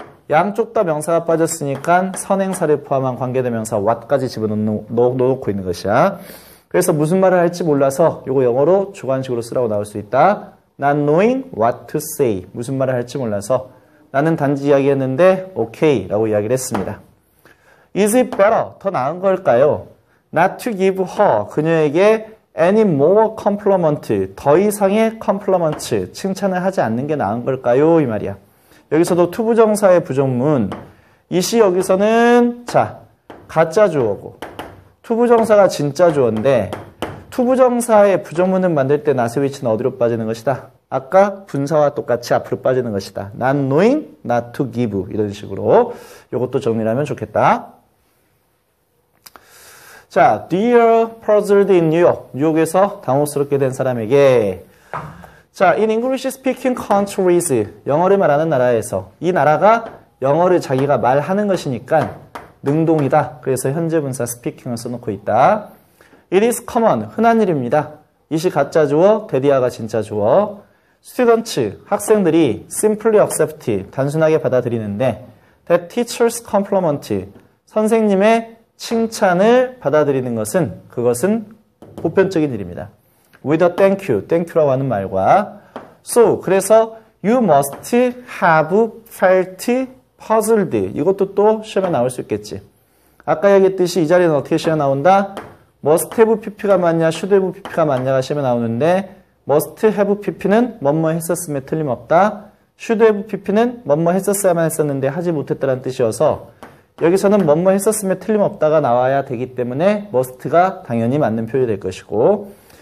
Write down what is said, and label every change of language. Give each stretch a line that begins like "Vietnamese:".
Korean: 양쪽 다 명사가 빠졌으니까 선행사를 포함한 관계대명사 what까지 집어넣고 있는 것이야. 그래서 무슨 말을 할지 몰라서 이거 영어로 주관식으로 쓰라고 나올 수 있다.
English: Not knowing what to say.
Korean: 무슨 말을 할지 몰라서 나는 단지 이야기했는데 오케이 라고 이야기를 했습니다.
English: Is it better?
Korean: 더 나은 걸까요?
English: Not to give her.
Korean: 그녀에게
English: any more compliment.
Korean: 더 이상의 compliment. 칭찬을 하지 않는 게 나은 걸까요? 이 말이야. 여기서도 투부정사의 부정문. 이시 여기서는 자 가짜 주어고 투부정사가 진짜 주어인데 투부정사의 부정문을 만들 때 낫의 위치는 어디로 빠지는 것이다? 아까 분사와 똑같이 앞으로 빠지는 것이다. Not knowing, not to give 이런 식으로 이것도 정리를 하면 좋겠다.
English: 자, Dear puzzled in New York.
Korean: 뉴욕에서 당혹스럽게 된 사람에게 자,
English: in English speaking countries.
Korean: 영어를 말하는 나라에서 이 나라가 영어를 자기가 말하는 것이니까 능동이다. 그래서 현재 분사 speaking을 써놓고 있다.
English: It is common.
Korean: 흔한 일입니다. 이시 가짜 주어, 데디아가 진짜 주어. Students, 학생들이
English: simply accept,
Korean: 단순하게 받아들이는데
English: that teacher's compliment,
Korean: 선생님의 칭찬을 받아들이는 것은 그것은 보편적인 일입니다.
English: With a thank you
Korean: 라고 하는 말과
English: so,
Korean: 그래서
English: you must have felt puzzled.
Korean: 이것도 또 시험에 나올 수 있겠지. 아까 얘기했듯이 이 자리는 어떻게 시험에 나온다? must have pp가 맞냐, should have pp가 맞냐가 시험에 나오는데 must have pp는 뭐뭐 했었음에 틀림없다. should have pp는 뭐뭐 했었어야만 했었는데 하지 못했다는 뜻이어서 여기서는 뭐뭐 했었음에 틀림없다가 나와야 되기 때문에 must가 당연히 맞는 표현이 될 것이고